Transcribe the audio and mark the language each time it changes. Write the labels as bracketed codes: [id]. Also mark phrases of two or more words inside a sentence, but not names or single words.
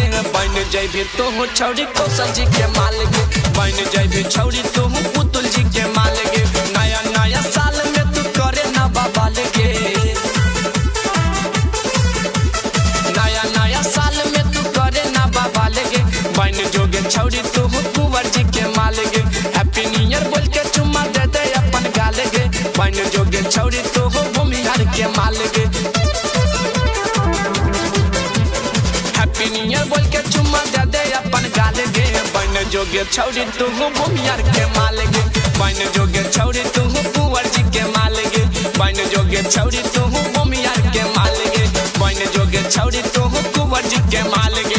[mai] बन जइबी तो छौरी कौशल जी के माल गे, बन जइबी छौरी तो पुतुल जी के माल गे। नया साल में तू करे ना बाबा लगे, नया साल में तू करे ना बाबा लगे। बन जोगे छौरी तू कुंवर जी के माल गे, [en] Happy New Year [mai] बोल के चुम्मा दे दे अपन गाल गे। बन जोगे छौरी तू भूमिहार के माल गे, [en] Happy New Year [mai] बोल के चुम्मा दे दे अपन गाल गे। बन जोगे छौरी तू भूमियार के माल गे, बन जोगे छौरी तू कुंवर जी के माल गे। बन जोगे छौरी तू भूमियार के माल गे, बन जोगे छौरी तू कुंवर जी के माल गे।